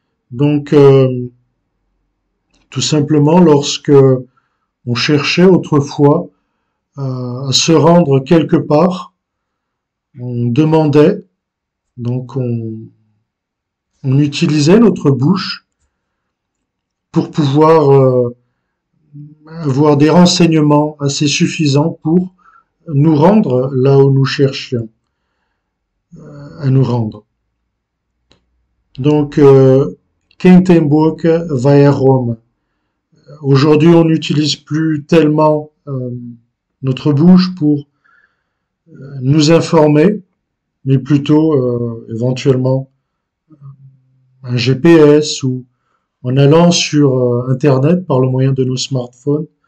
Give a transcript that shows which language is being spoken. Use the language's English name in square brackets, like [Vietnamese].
[French] Donc, tout simplement, lorsque on cherchait autrefois à se rendre quelque part, on demandait, donc on utilisait notre bouche pour pouvoir avoir des renseignements assez suffisants pour nous rendre là où nous cherchions à nous rendre. [Portuguese] Donc, quem tem boca vai a Roma. [French] Aujourd'hui, on n'utilise plus tellement notre bouche pour nous informer, mais plutôt éventuellement un GPS ou en allant sur Internet par le moyen de nos smartphones.